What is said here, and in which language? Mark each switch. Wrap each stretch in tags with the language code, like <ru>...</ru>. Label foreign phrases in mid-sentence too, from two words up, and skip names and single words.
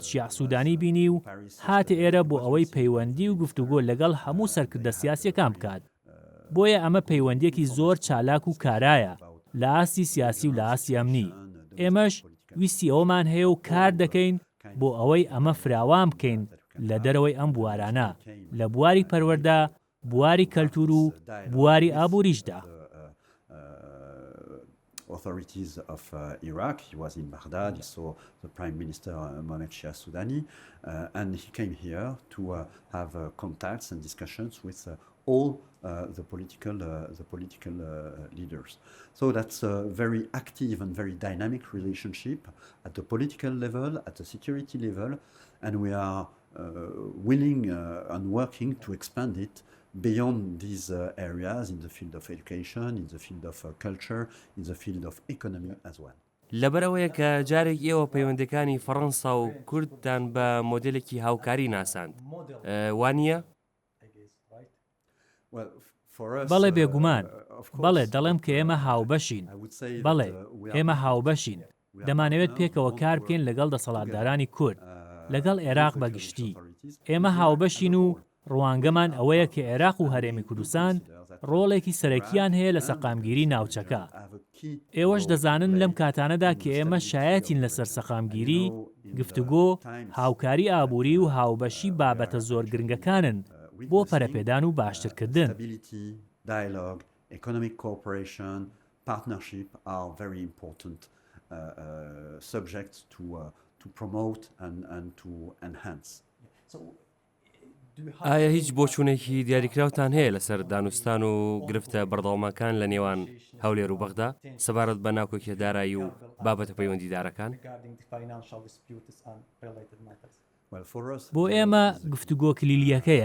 <ckb>شیع سوودانی بینی و هاتە ئێرە بۆ ئەوەی پەیوەندی و گفتوگۆ لەگەڵ هەموو سەرکردە سیاسیەکان بکات بۆیە ئەمە پەیوەندێکی زۆر چالاک و کارایە لە ئاستی سیاسی و لە ئاسی ئەمنی ئێمەش ویستی ئەومان هەیە و کار دەکەین بۆ ئەوەی ئەمە فراوان بکەین لە دەرەوەی ئەم بوارانە لە بواری پەروەردە بواری کەلتور و بواری ئابووریشدا</ckb> <en>authorities of Iraq. He was in Baghdad. He saw the Prime Minister Mohamed Shia Soudani, and he came here to have contacts and discussions with all the political leaders. So that's a very active and very dynamic relationship at the political level, at the security level, and we are willing and working to expand it beyond these areas in the field of education, in the field of culture, in the field of economy as well.</en> <ckb>لەبەرەوەیە کە جارێک ئێوە پەیوەندەکانی فەڕەنسا و کوردتان بە مۆدلێکی هاوکاری ناساند وانییە؟ بەڵێ بێگومان بەڵێ دەڵێم کە ئێمە هاوبەشین بەڵێ ئێمە هاوبەشین دەمانەوێت پێکەوە کار بکەین لەگەڵ دەسەڵاتدارانی کورد لەگەڵ عێراق بەگشتی ئێمە هاوبەشین و ڕوانگەمان ئەوەیە کە عێراق و هەرێمی کوردستان ڕۆڵێکی سەرەکیان هەیە لە سەقامگیری ناوچەکە ئێوەش دەزانن لەم کاتانەدا کە ئێمە شایەتین لەسەر سەقامگیری گفتوگۆ هاوکاری ئابووری و هاوبەشی بابەتە زۆر گرنگەکانن بۆ پەرەپێدان و باشترکردن</ckb> <en>economic cooperation, partnership are very important subjects to promote and to enhance.</en> <ckb>ئایا هیچ بۆچوونێکی دیاریکراوتان هەیە لەسەر دانوستان و گرفتە بەردەوامەکان لە نێوان هەولێر و بەغدا سەبارەت بە ناوکۆکیە دارایی و بابەتە پەیوەندیدارەکان؟ بۆ ئێمە گفتوگۆ کلیلیەکەیە.</ckb>